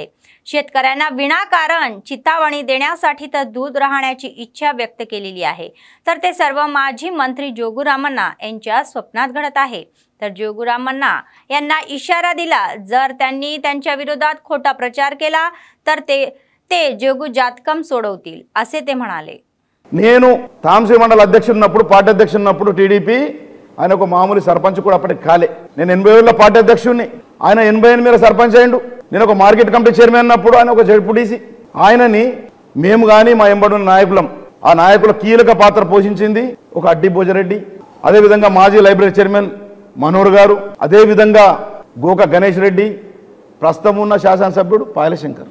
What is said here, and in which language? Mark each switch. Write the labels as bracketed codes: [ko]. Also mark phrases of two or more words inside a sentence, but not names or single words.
[mr] शेतकऱ्यांना विनाकारण चितावणी देण्यासाठी तर दूध राहण्याची इच्छा व्यक्त केलेली आहे, तर ते सर्व माजी मंत्री जोगू रामण्णा यांच्या स्वप्नात घडत आहे. तर जोगू रामण्णा यांना इशारा दिला, जर त्यांनी त्यांच्या विरोधात खोटा प्रचार केला तर ते जोगू जातकम सोडवतील असे ते म्हणाले. [te] నేను తాంసీ మండల అధ్యక్షుడున్నప్పుడు పార్టీ అధ్యక్షుడున్నప్పుడు టీడీపీ ఆయన ఒక మామూలు సర్పంచ్ కూడా అప్పటికి కాలే. నేను 87లో పార్టీ అధ్యక్షుడిని, ఆయన 88 సర్పంచ్ అయ్యిండు. నేను ఒక [en] market committee chairman [te] అన్నప్పుడు ఆయన ఒక జెడ్పీటీసీ. ఆయనని మేము కానీ మా ఎంబడున్న నాయకులం, ఆ నాయకుల కీలక పాత్ర పోషించింది ఒక అడ్డీభోజా రెడ్డి, అదేవిధంగా మాజీ [en] library chairman [te] మనోహర్ గారు, అదేవిధంగా గోక గణేష్ రెడ్డి, ప్రస్తుతం ఉన్న శాసనసభ్యుడు పాయలశంకర్.